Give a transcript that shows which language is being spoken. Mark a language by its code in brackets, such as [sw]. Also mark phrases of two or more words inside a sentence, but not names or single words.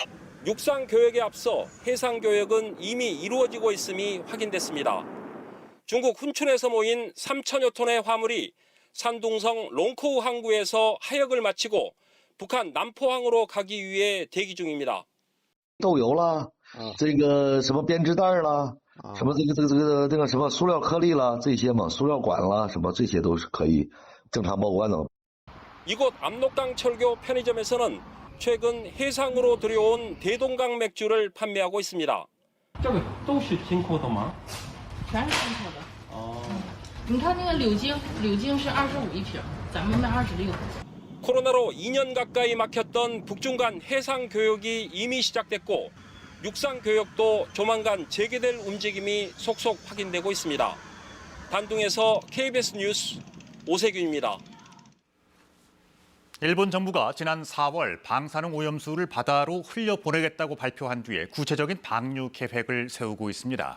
[ko] 육상 교역에 앞서 해상 교역은 이미 이루어지고 있음이 확인됐습니다. 중국 훈춘에서 모인 3천여 톤의 화물이 산둥성 롱코우 항구에서 하역을 마치고 북한 남포항으로 가기 위해 대기 중입니다. [zh] 豆油啦，这个什么编织袋啦，什么这个什么塑料颗粒啦，这些嘛，塑料管啦，什么这些都是可以正常报关的。 [ko] 이곳 압록강 철교 편의점에서는 최근 해상으로 들여온 대동강 맥주를 판매하고 있습니다. [zh] 这个都是进口的吗？全是进口的。你看那个柳晶是25一瓶，咱们卖26。 [ko] 코로나로 2년 가까이 막혔던 북중 간 해상 교역이 이미 시작됐고 육상 교역도 조만간 재개될 움직임이 속속 확인되고 있습니다. 단둥에서 KBS 뉴스 오세균입니다. 일본 정부가 지난 4월 방사능 오염수를 바다로 흘려보내겠다고 발표한 뒤에 구체적인 방류 계획을 세우고 있습니다.